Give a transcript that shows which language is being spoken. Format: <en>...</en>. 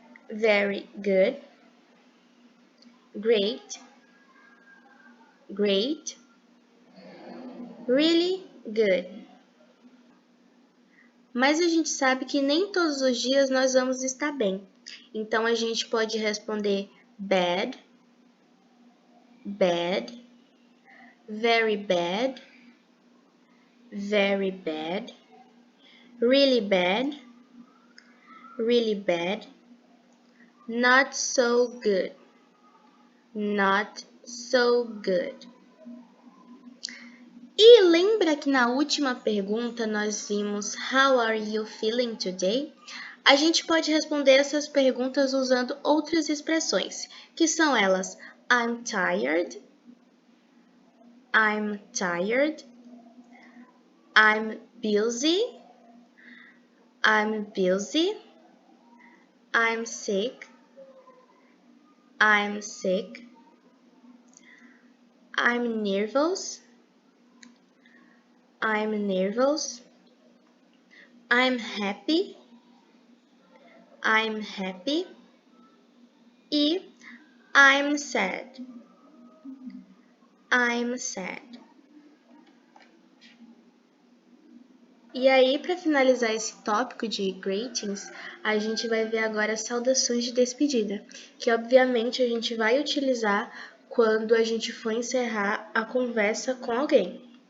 <en>Very good. Great. Great. Really good.</en> <pt>Mas a gente sabe que nem todos os dias nós vamos estar bem. Então, a gente pode responder</pt> <en>bad, bad, very bad, very bad, really bad, really bad, not so good, not so good.</en> <pt>E lembra que na última pergunta nós vimos</pt> <en>How are you feeling today?</en> <pt>A gente pode responder essas perguntas usando outras expressões, que são elas</pt> <en>I'm tired, I'm tired, I'm busy, I'm busy, I'm sick,</en> <pt>I'm sick,</pt> <en>I'm nervous, I'm nervous, I'm happy, I'm happy, e I'm sad, I'm sad.</en> <pt>E aí, para finalizar esse tópico de greetings, a gente vai ver agora saudações de despedida, que obviamente a gente vai utilizar quando a gente for encerrar a conversa com alguém.</pt>